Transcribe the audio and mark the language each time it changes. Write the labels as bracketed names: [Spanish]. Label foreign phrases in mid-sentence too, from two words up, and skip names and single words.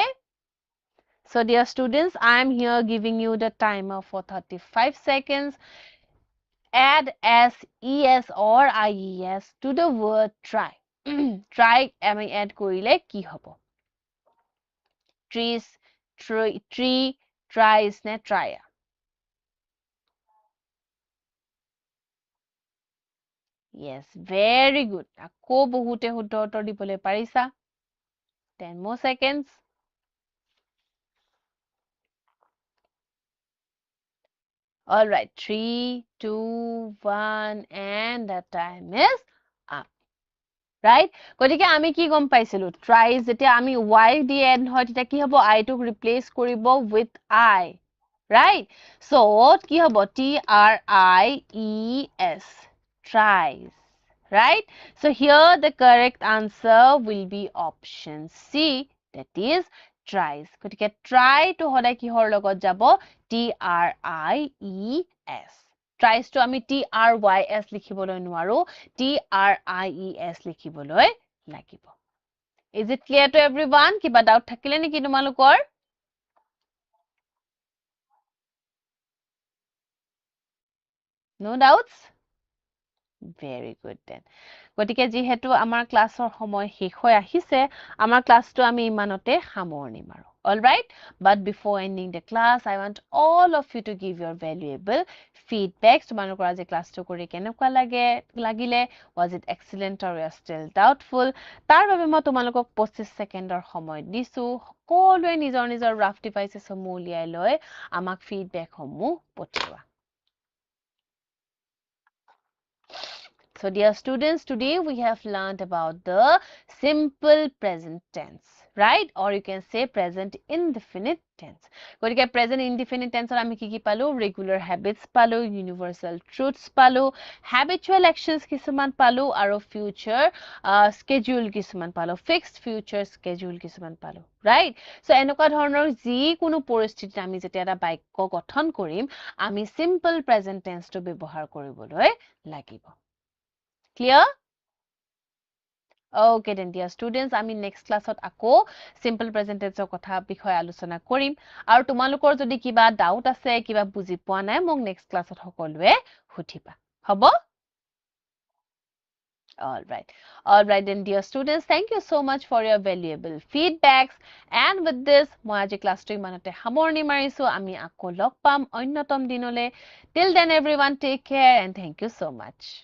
[English] So dear students, I am here giving you the timer for 35 seconds. Add s, es or ies to the word try. [Assamese] Try আমি add কৰিলে কি হ'ব? [English] Trees, tree, tries নে try? Yes, very good. [Assamese] আকৌ বহুতে শুদ্ধ উত্তৰ দিবলৈ পাৰিছা. [English] 10 more seconds. All right, 3, 2, 1, and the time is up. Right? [Assamese] গতিকে আমি কি গম পাইছিলো tries যেতিয়া আমি y দি end হয় তেতিয়া কি হ'ব I টোক replace কৰিব [English] with I. Right? So [Assamese] কি হ'ব [English] TRIES tries. Right? So here the correct answer will be option C that is tries. [Assamese] গতিকে try টো সদায় কিহৰ লগত যাব TRIES. [English] Tries to আমি TRYS [Assamese] লিখিবলৈ নোৱাৰো [English] TRIES [Assamese] লিখিবলৈ লাগিব [English] Is it clear to everyone [Assamese] কিবা ডাউট থাকিলে নেকি তোমালোকৰ [English] No doubts Very good then গতিকে [Assamese] যিহেতু আমাৰ ক্লাছৰ সময় শেষ হৈ আহিছে আমাৰ ক্লাছটো আমি ইমানতে সামৰণি মাৰো [English] all right but before ending the class I want all of you to give your valuable feedbacks [Assamese] তোমালোকৰ আজি ক্লাছটো কৰি কেনেকুৱা লাগিলে [English] was it excellent or you are still doubtful [Assamese] তাৰ বাবে মই তোমালোকক 25 সেকেন্ডৰ সময় দিছো সকলোৱে নিজৰ নিজৰ [English] rough devices [Assamese] সমূহ উলিয়াই লৈ আমাক [English] feedback [Assamese] সমূহ পঠিওৱা [English] So dear students, today we have learned about the simple present tense, right? Or you can say present indefinite tense. [Assamese] গতিকে [English] present indefinite tense [Assamese] আমি কি পালো [English] regular habits [Assamese] পালো [English] universal truths [Assamese] পালো [English] habitual actions [Assamese] কিছুমান পালো আৰু [English] future schedule [Assamese] কিছুমান পালো [English] fixed future schedule [Assamese] কিছুমান পালো [English] right so [Assamese] এনেকুৱা ধৰণৰ যি কোনো পৰিস্থিতিত আমি যেতিয়া এটা বাক্য গঠন কৰিম আমি [English] simple present tense [Assamese] টো ব্যৱহাৰ কৰিবলৈ লাগিব Clear? [English] Okay then dear students, আমি next classত আকৌ simple present tense [Assamese] কথা বিষয় আলোচনা কৰিম আৰু তোমালোকৰ যদি কিবা ডাউট আছে কিবা বুজি পোৱা নাই মোক [English] next classত [Assamese] সকলোৱে সুধিবা হ'ব [English] All right then dear students, thank you so much for your valuable feedbacks and with this [Assamese] মই আজি ক্লাছটো ইমানতে সামৰণি মাৰিছো আমি আকৌ লগ পাম অন্যতম দিনলে [English] till then everyone take care and thank you so much